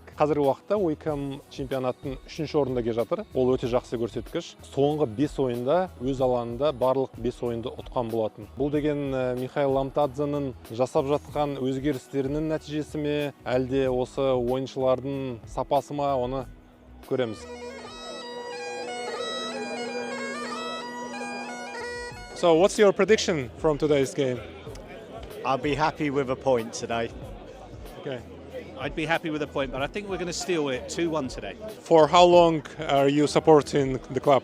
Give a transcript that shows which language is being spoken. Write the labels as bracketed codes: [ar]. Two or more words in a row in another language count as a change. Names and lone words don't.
[kk] Қазіргі уақытта Wycombe чемпионаттың 3-ші орында келе жатыр. Ол өте жақсы көрсеткіш. Соңғы 5 ойында өз алаңында барлық 5 ойынды ұтқан болатын. Бұл деген Михаил Ламтадзенің жасап жатқан өзгерістерінің нәтижесі ме, әлде осы ойыншылардың сапасы ма, оны көреміз. [en] So, what's your prediction from today's game? I'll be happy with a point today. Okay. I'd be happy with a point, but I think we're going to steal it 2-1 today. For how long are you supporting the club?